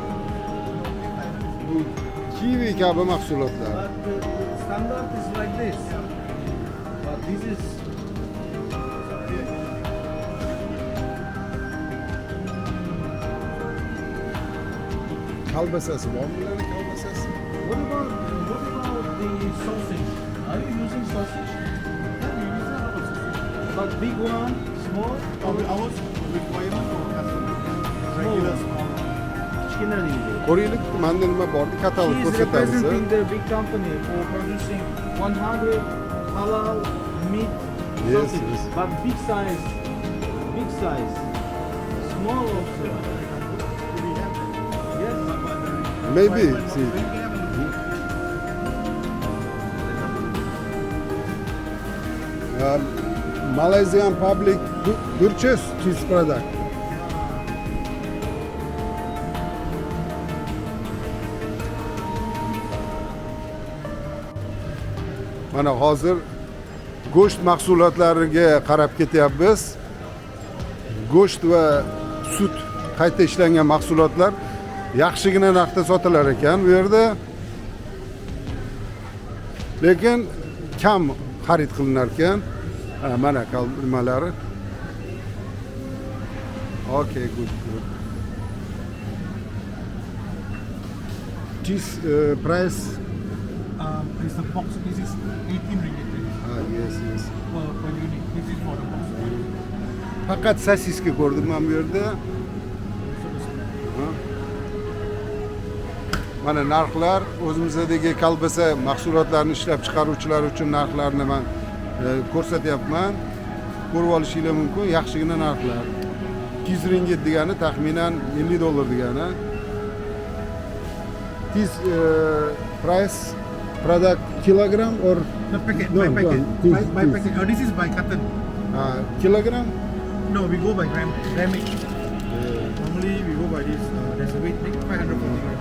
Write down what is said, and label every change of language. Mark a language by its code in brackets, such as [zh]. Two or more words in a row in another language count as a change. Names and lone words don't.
[uz] Bu kivi kabi mahsulotlar. [en] But the standard is like this. But this is [uz] Kolbasasi bormi bularning kolbasasi? [en] what about the sausage? Are you using sausage? Yeah, you use that also. But big one, small, Ours requirement for customer. Regular small. [uz] kichkina deydi. Qo'raylik manda nima bordi katalog [en] She is [uz] ko'rsatamiz. [en] representing the big company for producing 100 halal meat Yes, sausage, yes. but big size, small also. Yes. Maybe see. Malaysian public purchase this product. [uz] Mana hozir go'sht mahsulotlariga qarab ketyapmiz. Go'sht va sut qayta ishlangan mahsulotlar yaxshigina narxda sotilar ekan bu yerda. Lekin kam xarid qilinar ekan. Mana nimalari. [en] Okay, good. This price. Is the box, this is 18 ringgit Yes. per unit. This is for the box. [uz] Faqat sosiska ko'rdim men bu yerda. Mana narxlar o'zimizdagi kolbasa mahsulotlarini ishlab chiqaruvchilar uchun narxlarni men ko'rsatyapman. Ko'rib olishinglar mumkin, yaxshigina narxlar. 200 ringgit degani taxminan $50 degani. [en] This price product kilogram or The packet, No, by packet. no, By this. packet. This is by carton. kilogram? No, we go by grammage. Normally we go by this. There's a weight, 540 grams.